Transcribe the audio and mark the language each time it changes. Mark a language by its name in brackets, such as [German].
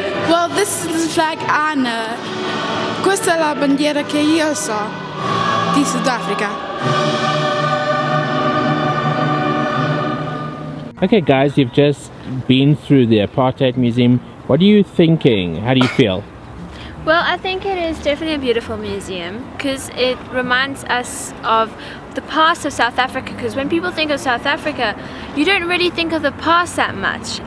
[English] Well, this is the flag I know. [Italian] Questa è la bandiera che io so di Sudafrica. [English] Okay guys, you've just been through the Apartheid Museum. What are you thinking? How do you feel? Well, I think it is definitely a beautiful museum because it reminds us of the past of South Africa, because when people think of South Africa, you don't really think of the past that much.